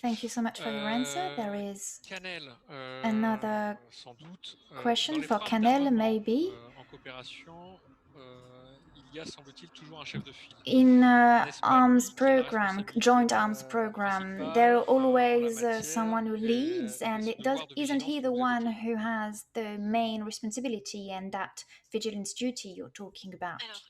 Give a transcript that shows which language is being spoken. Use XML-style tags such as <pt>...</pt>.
<en>Thank you so much for your answer. There is another question for Canel, maybe.</en> <fr>En coopération, il y a, semble-t-il, toujours un chef de file.</fr> <en>In arms program, joint arms program, there are always someone who leads, and isn't he the one who has the main responsibility and that vigilance duty you're talking about?</en>